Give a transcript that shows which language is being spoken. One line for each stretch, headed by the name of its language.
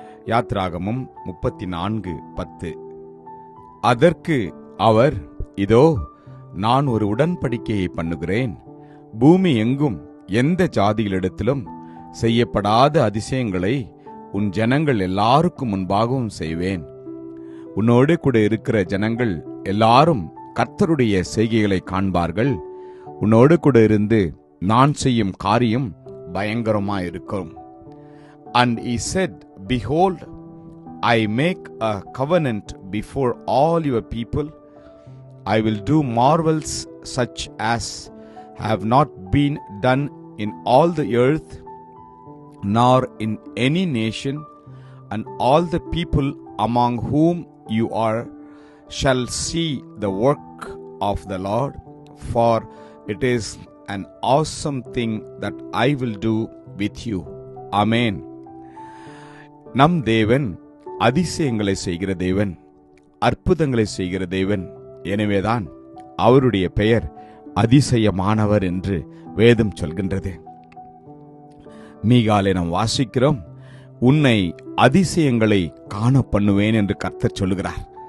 Tamil: யாத்ராகமம் 34:10. அதற்கு அவர், இதோ நான் ஒரு உடன்படிக்கையை பண்ணுகிறேன், பூமி எங்கும் எந்த ஜாதிகளிடத்திலும் செய்யப்படாத அதிசயங்களை உன் ஜனங்கள் எல்லாருக்கும் முன்பாகவும் செய்வேன். உன்னோடு கூட இருக்கிற ஜனங்கள் எல்லாரும் கர்த்தருடைய செய்கைகளை காண்பார்கள். உன்னோடு கூட இருந்து நான் செய்யும் காரியம் பயங்கரமாயிருக்கும்.
English: And he said, Behold, I make a covenant before all your people. I will do marvels such as have not been done in all the earth, nor in any nation, and all the people among whom you are shall see the work of the Lord, for it is an awesome thing that I will do with you. Amen.
Tamil: நம் தேவன் அதிசயங்களை செய்கிற தேவன், அற்புதங்களை செய்கிற தேவன். எனவேதான் அவருடைய பெயர் அதிசயமானவர் என்று வேதம் சொல்கின்றது. மீகாலே நாம் வாசிக்கிறோம், உன்னை அதிசயங்களை காண பண்ணுவேன் என்று கர்த்தர் சொல்லுகிறார்.